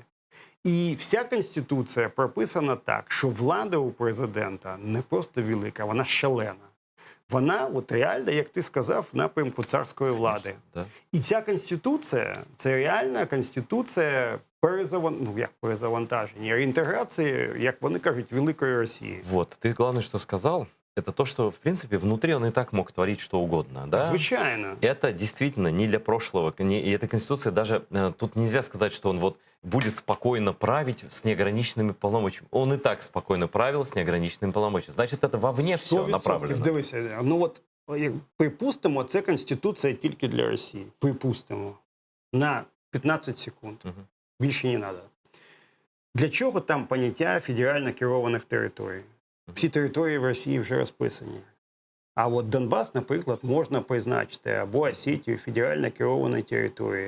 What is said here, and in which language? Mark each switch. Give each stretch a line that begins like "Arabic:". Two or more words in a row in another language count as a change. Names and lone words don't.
Ukrainian: І вся Конституція прописана так, що влада у президента не просто велика, вона шалена. Вона, реально, як ти сказав, в напрямку царської влади. І ця Конституція, це реальна Конституція перезавантаження, реінтеграції, як вони кажуть, великої Росії.
Russian: Вот, ты главное, что сказал, это то, что, в принципе, внутри он и так мог творить что угодно. Да?
Ukrainian: Звичайно.
Russian: Это действительно не для прошлого. И эта Конституция даже... Тут нельзя сказать, что он будет спокойно править с неограниченными полномочиями. Он и так спокойно правил с неограниченными полномочиями. Значит, это вовне все направлено.
Ukrainian: Дивися, припустимо, це Конституція тільки для Росії. Припустимо. На 15 секунд. Більше не треба. Для чого там поняття федерально керованих територій? Всі території в Росії вже розписані. А Донбас, наприклад, можна призначити або Осетію федерально керованою територією.